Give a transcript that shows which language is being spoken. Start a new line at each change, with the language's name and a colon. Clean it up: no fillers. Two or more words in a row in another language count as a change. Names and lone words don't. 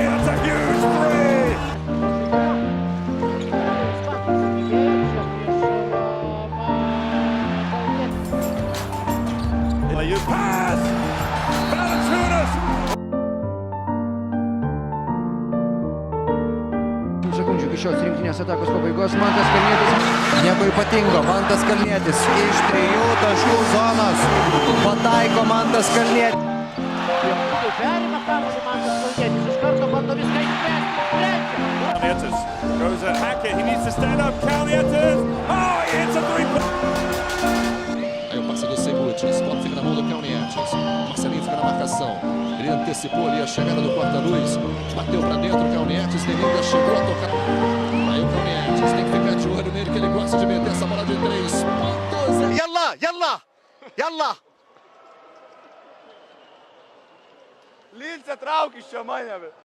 English: That's a huge three. You pass. Valanciunas.
Lithuanian: Sekundžių iki šios rinktinės atakos pabaigos. Mantas Kalnietis. Nieko ypatingo. Mantas Kalnietis iš 3 taškų zonos pataiko Mantas Kalnietis. Perima kamuolį Mantas Kalnietis, iš karto bando viską išspręsti.
English: Kalnietis goes at Hackett, he needs to stand up. Kalnietis, oh, he hits a three.
Portuguese: Aí o passador Sebutis, bola fica na mão do Kalnietis. Marcelinho fica na marcação. Ele antecipou ali a chegada do corta-luz. Bateu pra dentro o Kalnietis, Neninga chegou a tocar. Aí o Kalnietis tem que ficar de olho nele, que ele gosta de meter essa bola de 3 pontos.
Lithuanian: Yalla! Lince trauki iš čia mane.